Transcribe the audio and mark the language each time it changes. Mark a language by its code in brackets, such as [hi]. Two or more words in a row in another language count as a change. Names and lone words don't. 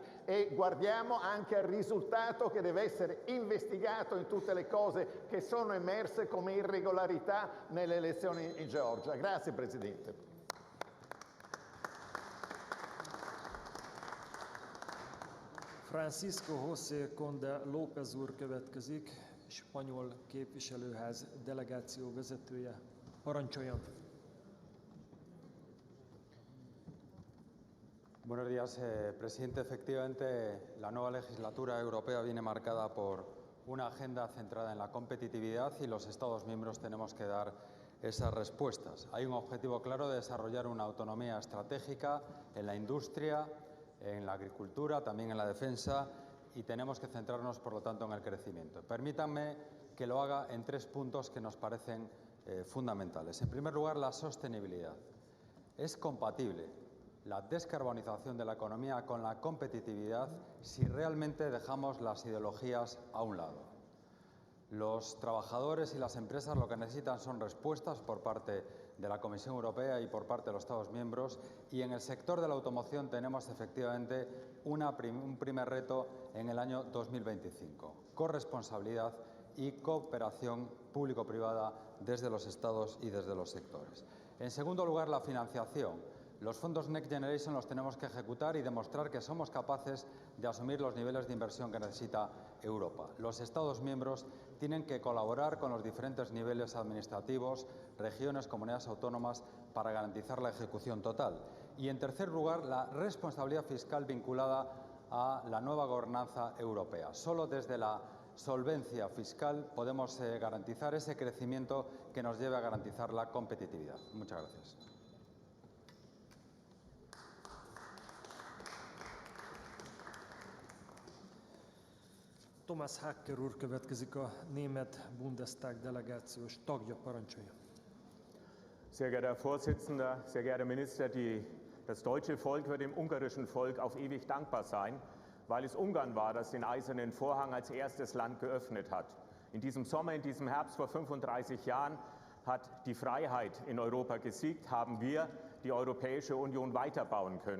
[it] E guardiamo anche al risultato che deve essere investigato in tutte le cose che sono emerse come irregolarità nelle elezioni in Georgia. Grazie Presidente. [hu] Francisco José Conde López úr következik, spanyol képviselőház delegáció vezetője. Parancsoljon! [es] Buenos días, presidente. Efectivamente, la nueva legislatura europea viene marcada por una agenda centrada en la competitividad y los Estados miembros tenemos que dar esas respuestas. Hay un objetivo claro de desarrollar una autonomía estratégica en la industria, en la agricultura, también en la defensa y tenemos que centrarnos, por lo tanto, en el crecimiento. Permítanme que lo haga en 3 puntos que nos parecen fundamentales. En primer lugar, la sostenibilidad. Es compatible la descarbonización de la economía con la competitividad si realmente dejamos las ideologías a un lado. Los trabajadores y las empresas lo que necesitan son respuestas por parte de la Comisión Europea y por parte de los Estados miembros y en el sector de la automoción tenemos efectivamente un primer reto en el año 2025. Corresponsabilidad y cooperación público-privada desde los Estados y desde los sectores. En segundo lugar, la financiación. Los fondos Next Generation los tenemos que ejecutar y demostrar que somos capaces de asumir los niveles de inversión que necesita Europa. Los Estados miembros tienen que colaborar con los diferentes niveles administrativos, regiones, comunidades autónomas, para garantizar la ejecución total. Y en tercer lugar, la responsabilidad fiscal vinculada a la nueva gobernanza europea. Solo desde la solvencia fiscal podemos garantizar ese crecimiento que nos lleve a garantizar la competitividad. Muchas gracias. [hu] Thomas Hacker úr következik, a német Bundestag delegációs tagja, parancsolja. [de] Sehr geehrter Herr Vorsitzender, sehr geehrter Minister, das deutsche Volk wird dem ungarischen Volk auf ewig dankbar sein, weil es Ungarn war, das den Eisernen Vorhang als erstes Land geöffnet hat. In diesem Sommer, in diesem Herbst vor 35 Jahren hat die Freiheit in Europa gesiegt, haben wir die Europäische Union weiterbauen können.